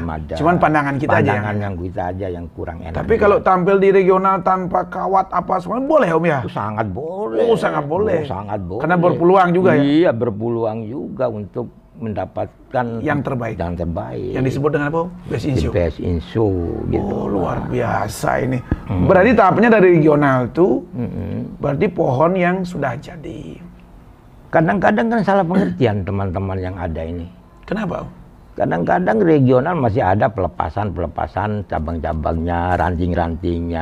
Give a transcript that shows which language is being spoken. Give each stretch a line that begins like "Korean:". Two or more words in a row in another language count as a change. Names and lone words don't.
Indonesian: belum ada. Cuman pandangan kita aja Pandangan yang- yang kita aja yang kurang enak. Tapi kalau tampil di regional tanpa kawat apa semua boleh, Om ya? itu sangat boleh. Oh, sangat boleh. Sangat boleh. Karena berpeluang juga ya? Iya, berpeluang juga untuk mendapatkan Yang terbaik. Yang terbaik. Yang disebut dengan apa, Om?
English: Best in show. Best in show gitu.
Indonesian: Oh, luar biasa ini. Berarti tahapnya dari regional tuh, berarti pohon yang sudah jadi. Kadang-kadang kan salah pengertian teman-teman yang ada ini. Kenapa, Om? Kadang-kadang regional masih ada pelepasan cabang-cabangnya, ranting-rantingnya.